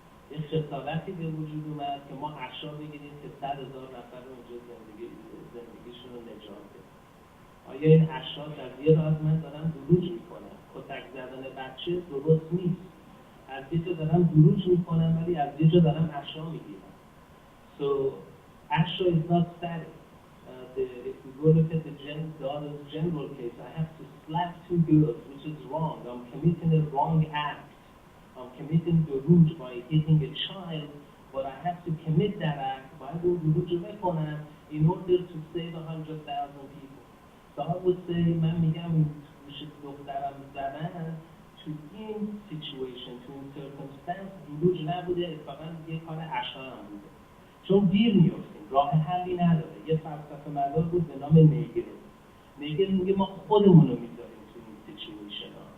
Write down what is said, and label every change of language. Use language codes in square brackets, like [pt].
[fa] یه خسارتی به وجود اومد که ما اشیاء بگیریم که 100,000 نفر رو اینجا زندگیشون رو نجات بده. آیا این اشیاء در یه راز من دارم دروج میکنم؟ کتک زدن بچه درست نیست. از یه جا دارم دروج میکنم ولی از یه جا دارم اشیاء میگیرم. [en] So, اشیاء is not static. If we go look at the daughter's general case, I have to slap 2 girls, which is wrong. I'm committing a wrong act. I'm committing دروج by hitting a child, but I have to commit that act. [fa] باید اون دروج رو بکنم [en] in order to save 100,000 people. So I would say [fa] من میگم گوش دخترم زدن تو این situation، تو این circumstance دروج نبوده، فقط یه کار اشیاء هم بوده. چون دیر میفتیم، راه حلی نداره. یه فلسفه مدار بود به نام نیگل میگه ما خودمون رو میذاریم تو این سیچویشن ها.